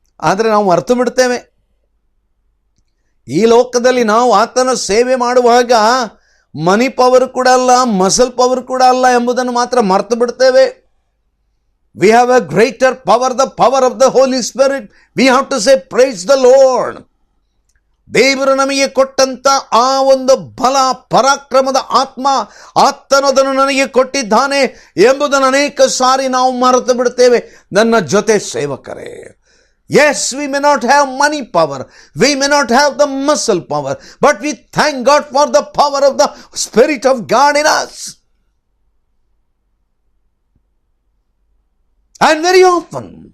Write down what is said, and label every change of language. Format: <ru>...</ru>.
<kn>ಆದರೆ ನಾವು ಅರ್ಥ ಬಿಡ್ತೇವೆ, ಈ ಲೋಕದಲ್ಲಿ ನಾವು ಆತನ ಸೇವೆ ಮಾಡುವಾಗ ಮನಿ ಪವರ್ ಕೂಡ ಅಲ್ಲ, ಮಸಲ್ ಪವರ್ ಕೂಡ ಅಲ್ಲ ಎಂಬುದನ್ನು ಮಾತ್ರ ಮರ್ತು ಬಿಡ್ತೇವೆ.</kn> <en>We have a greater power, the power of the Holy Spirit. We have to say, praise the Lord.</en> <kn>ದೇವರು ನಮಗೆ ಕೊಟ್ಟಂತ ಆ ಒಂದು ಬಲ, ಪರಾಕ್ರಮದ ಆತ್ಮ, ಆತನದನ್ನು ನನಗೆ ಕೊಟ್ಟಿದ್ದಾನೆ ಎಂಬುದನ್ನು ಅನೇಕ ಸಾರಿ ನಾವು ಮರೆತು ಬಿಡ್ತೇವೆ. ನನ್ನ ಜೊತೆ ಸೇವಕರೇ,</kn> <en>yes, we may not have money power, we may not have the muscle power, but we thank God for the power of the Spirit of God in us. And very often</en>